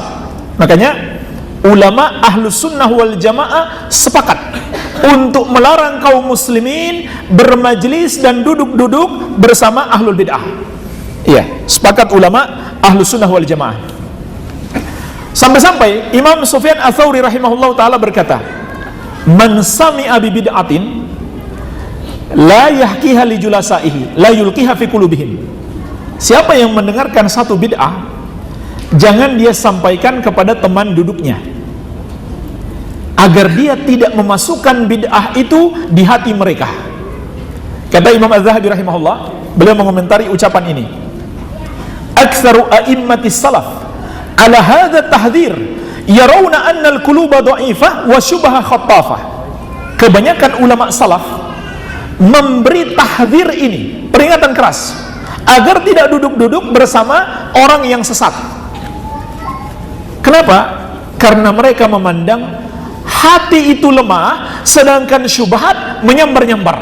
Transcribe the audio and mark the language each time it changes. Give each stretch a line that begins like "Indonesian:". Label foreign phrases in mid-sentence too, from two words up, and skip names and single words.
Indonesian: Makanya ulama
Arabic: أهل السنة والجماعة
Indonesian: sepakat untuk melarang kaum muslimin bermajlis dan duduk-duduk bersama
Arabic: أهل البدعة.
Indonesian: Iya, sepakat ulama
Arabic: أهل السنة والجماعة.
Indonesian: Sampai-sampai Imam Sufyan Ats-Tsauri
Arabic: رحمه الله تعالى
Indonesian: berkata,
Arabic: "من سمع ببدعة لا يحكها لجلسائه لا يلقيها في قلوبهم."
Indonesian: Siapa yang mendengarkan satu bid'ah, jangan dia sampaikan kepada teman duduknya, agar dia tidak memasukkan bid'ah itu di hati mereka. Kata Imam Az-Zahabi rahimahullah, beliau mengomentari ucapan ini,
Arabic: أكثر أئمة السلف على هذا التحذير يرون أن القلوب ضعيفة والشبه خطافة.
Indonesian: Kebanyakan ulama salaf memberi tahdzir ini, peringatan keras, agar tidak duduk-duduk bersama orang yang sesat. Kenapa? Karena mereka memandang hati itu lemah, sedangkan syubhat menyambar-nyambar.